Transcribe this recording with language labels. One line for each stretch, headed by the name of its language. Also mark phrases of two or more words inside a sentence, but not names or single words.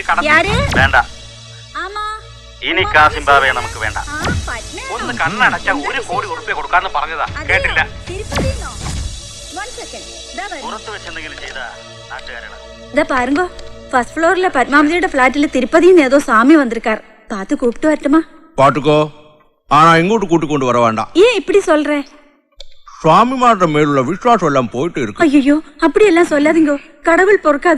Malayalam: വേണ്ട. ഇനി കാസിംബാവെ നമുക്ക് വേണ്ട. ഒന്ന് കണ്ണടച്ച 1 കോടി ഉറുപ്പിക കൊടുക്കാന്ന് പറഞ്ഞതാ, കേട്ടില്ല. പുറത്ത് വെച്ച് എന്തെങ്കിലും ചെയ്ത നാട്ടുകാരാണ്.
Tamil: இத பாருங்க,
English: first floor
Tamil: பத்மாவதியோட ஃபிளாட்ல திருப்பதின்னு ஏதோ சாமி வந்திருக்கார். பார்த்து கூப்பிட்டு வரட்டுமா? பாட்டுக்கோ, ஆனா இங்கோட்டு கூட்டிக்கொண்டு வர வேண்டாம். ஏன் இப்படி சொல்ற? சுவாமிமாரோட மேலுள்ள விசுவாசம் எல்லாம் போயிட்டு இருக்கு. ஐயோ, அப்படி எல்லாம் சொல்லாதீங்க, கடவுள் பொறுக்காது.